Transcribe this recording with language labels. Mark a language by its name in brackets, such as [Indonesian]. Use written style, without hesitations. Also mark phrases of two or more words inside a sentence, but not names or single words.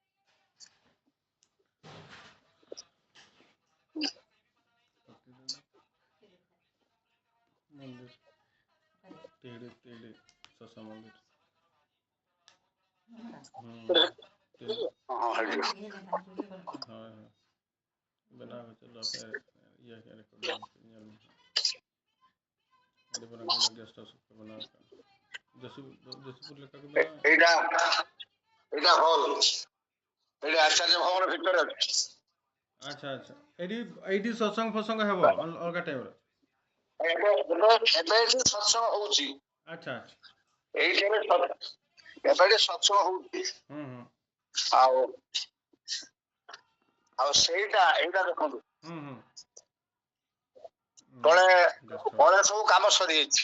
[Odia] ମନ୍ଦିର ତେଡେ ଶଶ ମନ୍ଦିର ହଁ [Hindi] बना के चलो फिर ये क्या रिकॉर्डिंग एडी बना के गेस्ट हाउस पे बना जसूपुर लेखा के बना [Odia] ଏଇଟା ହଲ୍ ଏଇଟା ଆଚାର୍ଯ୍ୟ ଭବନ ଭିତରେ ଅଛି अच्छा ଏଇଠି ସତ୍ସଙ୍ଗ ଫସଙ୍ଗ ହେବ ଅଲଗା ଟାଇମରେ ଏବେ ଏଠି ସତ୍ସଙ୍ଗ ହଉଛି ଆଚ୍ଛା ଏଇଠି ଏବେ ଏଠି ସତ୍ସଙ୍ଗ ହଉଛି ଆଉ ଆଉ ଏଇଟା ଦେଖନ୍ତୁ ତଳେ ସବୁ କାମ ସରିଯାଇଛି